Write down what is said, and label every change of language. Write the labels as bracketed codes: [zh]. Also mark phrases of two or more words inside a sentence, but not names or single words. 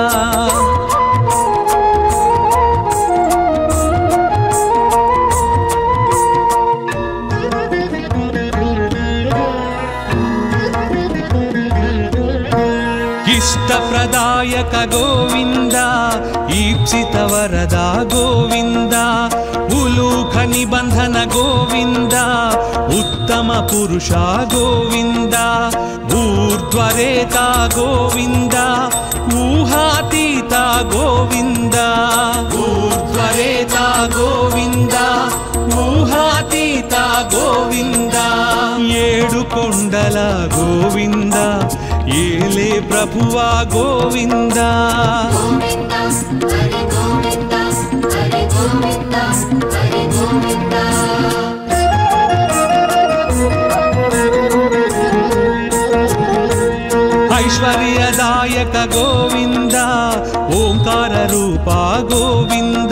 [sa] ಇಷ್ಟಪ್ರದಾಯಕ ಗೋವಿಂದ ಈಪ್ಸಿತ ವರದ ಗೋವಿಂದ ಉಲೂಖ ನಿಬಂಧನ ಗೋವಿಂದ ಉತ್ತಮ ಪುರುಷ ಗೋವಿಂದ ಊರ್ಧ್ವರೇತ ಗೋವಿಂದ ಊಹಾತೀತ ಗೋವಿಂದ ಊರ್ಧ್ವರೇತ ಗೋವಿಂದ కొండల గోవింద [te] ఏలే ప్రభువా [sa] గోవింద గోవింద హరి గోవింద హరి గోవింద హరి గోవింద ఐశ్వర్యదాయక గోవింద ఓంకార రూప గోవింద